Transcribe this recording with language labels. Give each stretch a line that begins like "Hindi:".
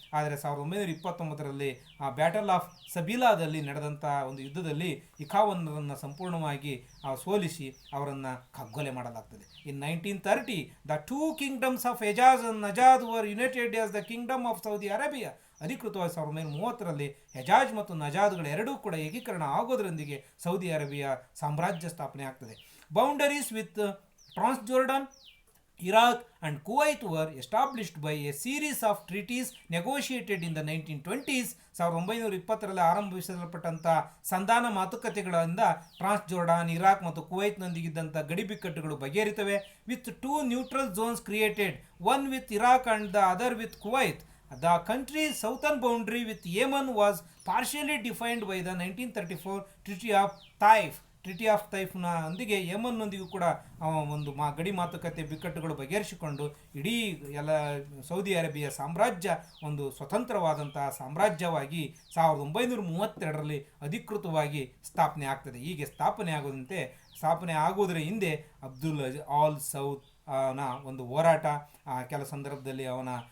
Kannada: ಆದರೆ 1929ರಲ್ಲಿ ಆ battle of ಸಬೀಲಾದಲ್ಲಿ ನಡೆದಂಥ ಒಂದು ಯುದ್ಧದಲ್ಲಿ ಇಖಾವನ್ರನ್ನು ಸಂಪೂರ್ಣವಾಗಿ ಸೋಲಿಸಿ ಅವರನ್ನು ಕಗ್ಗೊಲೆ ಮಾಡಲಾಗ್ತದೆ.
English: In 1930 the two kingdoms of Hejaz and Nejd were united as the kingdom of Saudi Arabia.
Kannada: ಅಧಿಕೃತವಾಗಿ 1930ರಲ್ಲಿ ಹೆಜಾಜ್ ಮತ್ತು ನಜಾದ್ಗಳು ಎರಡೂ ಕೂಡ ಏಕೀಕರಣ ಆಗೋದರೊಂದಿಗೆ ಸೌದಿ ಅರೇಬಿಯಾ ಸಾಮ್ರಾಜ್ಯ ಸ್ಥಾಪನೆ ಆಗ್ತದೆ.
English: Boundaries with Transjordan, Iraq and Kuwait were established by a series of treaties negotiated in the 1920s.
Kannada: 1920ರಲ್ಲಿ ಆರಂಭಿಸಲ್ಪಟ್ಟಂಥ ಸಂಧಾನ ಮಾತುಕತೆಗಳಿಂದ ಟ್ರಾನ್ಸ್ಜೋರ್ಡಾನ್, Iraq ಮತ್ತು ಕುವೈತ್ನೊಂದಿಗಿದ್ದಂಥ ಗಡಿ ಬಿಕ್ಕಟ್ಟುಗಳು ಬಗೆಹರಿತವೆ.
English: With two neutral zones created, one with Iraq and the other with Kuwait. The country's southern boundary with Yemen was partially defined by the 1934 Treaty of Taif.
Kannada: ಟ್ರಿಟಿ of ತೈಫ್ನ ಒಂದಿಗೆ ಯಮನ್ನೊಂದಿಗೂ ಕೂಡ ಒಂದು ಗಡಿ ಮಾತುಕತೆ ಬಿಕ್ಕಟ್ಟುಗಳು ಬಗೆಹರಿಸಿಕೊಂಡು ಇಡೀ ಎಲ್ಲ ಸೌದಿ ಅರೇಬಿಯಾ ಸಾಮ್ರಾಜ್ಯ ಒಂದು ಸ್ವತಂತ್ರವಾದಂತಹ ಸಾಮ್ರಾಜ್ಯವಾಗಿ 1932ರಲ್ಲಿ ಅಧಿಕೃತವಾಗಿ ಸ್ಥಾಪನೆ ಆಗ್ತದೆ. ಹೀಗೆ ಸ್ಥಾಪನೆ ಆಗುವುದರ ಹಿಂದೆ ಅಬ್ದುಲ್ ಆಲ್ ಸೌದ್ ನ ಒಂದು ಹೋರಾಟ, ಕೆಲ ಸಂದರ್ಭದಲ್ಲಿ ಅವನ